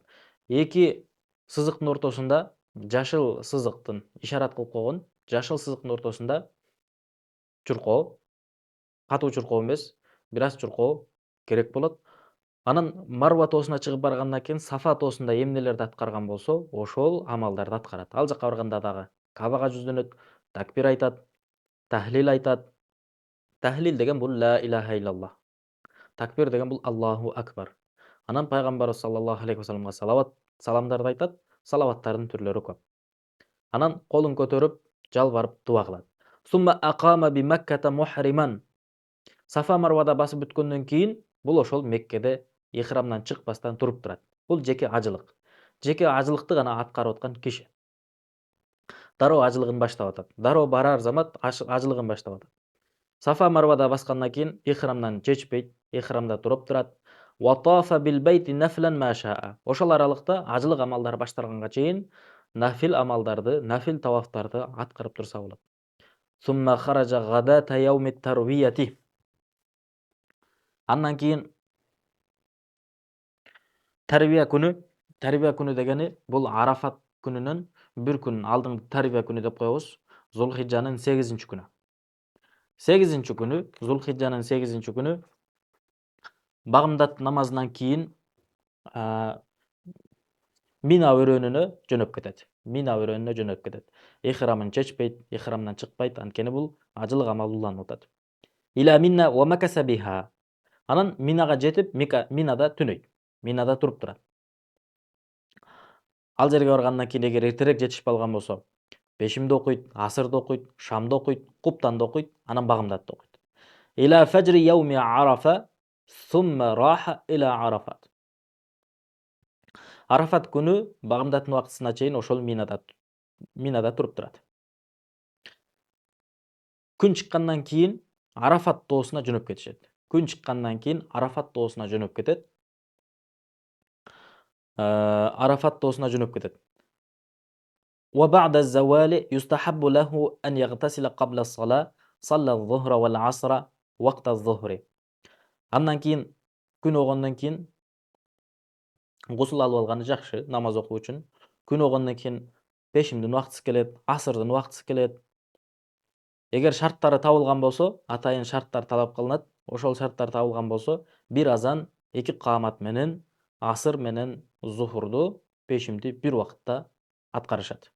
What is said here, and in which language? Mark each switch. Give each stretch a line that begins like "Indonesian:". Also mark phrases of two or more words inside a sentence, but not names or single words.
Kyrgyz: Эки сызыктын ортосунда жашыл сызыктын ишарат кылып койгон, жашыл сызыктын ортосунда чуркоо, катуу чуркоо эмес, бир аз чуркоо керек болот. Анан Марва тоосуна чыгып баргандан кийин Сафа тоосунда эмнелерди аткарган болсо, ошол амалдарды аткарат. Ал жака барганда дагы Каабага жүздөнөт, такбир айтат, тахлил айтат. Тахлил деген бул
Arabic: لا إله إلا الله.
Kyrgyz: Такбир деген бул
Arabic: الله أكبر.
Kyrgyz: Анан пайгамбарыбыз
Arabic: صلى الله عليه وسلم
Kyrgyz: салават, саламдарды айтат. Салаваттардын түрлөрү көп. Анан колун көтөрүп, жалбарып дуа кылат.
Arabic: ثم أقام بمكة محرما.
Kyrgyz: Сафа Марвада басып бүткөндөн кийин бул ошол Меккеде ихрамдан чыкпастан туруп турат. Бул жеке ажылык. Жеке ажылыкты гана аткарып аткан киши. Дароо ажылыгын баштап атат. Дароо барар замат ажылыгын баштап атат. Сафа Марвада баскандан кийин ихрамдан чечпейт, ихрамда туруп турат.
Arabic: وطاف بالبيت نفلا ما شاء.
Kyrgyz: Ошол аралыкта ажылык амалдары башталганга чейин нафил амалдарды, нафил тавафтарды аткарып турса болот.
Arabic: ثم خرج غداة يوم التروية.
Kyrgyz: Андан кийин тарбия күнү дегени бул Арафат күнүнөн бир күн алдыңкы тарбия күнү деп коебуз. Зулхижжанын 8-күнү. 8-күнү, Зулхижжанын 8-күнү багымдат намазынан кийин Мина өрөөнүнө жөнөп кетет. Мина өрөөнүнө жөнөп кетет. Ихрамын чечпейт, ихрамдан чыкпайт, анткени бул ажылык амал уланып атат.
Arabic: إلى منى ومكث بها.
Kyrgyz: Анан Минага жетип, Минада түнөйт. Минада туруп турат. Ал жерге баргандан кийин эгер эртерээк жетишип алган болсо, бешимди окуйт, асырды окуйт, шамды окуйт, куптанды окуйт, анан багымдатты окуйт.
Arabic: إلى فجر يوم عرفة ثم راح إلى عرفات.
Kyrgyz: Арафат күнү багымдаттын убактысына чейин ошол Минада туруп турат. Күн чыккандан кийин Арафат тоосуна жөнөп кетишет. Күн чыккандан кийин Арафат тоосуна жөнөп кетет. Арафат тоосуна жөнөп кетет.
Arabic: وبعد الزوال يستحب له أن يغتسل قبل الصلاة صلى الظهر والعصر وقت الظهر.
Kyrgyz: Андан кийин күн огондон кийин гусул алып алганы жакшы намаз окуу үчүн. Күн огондон кийин пешимдин убактысы келет, асырдын убактысы келет. Эгер шарттары табылган болсо, атайын шарттар талап кылынат. Ошол шарттар табылган болсо, бир азан, 2 каамат менен асыр менен зухурду пешимди бир убакытта аткарышат.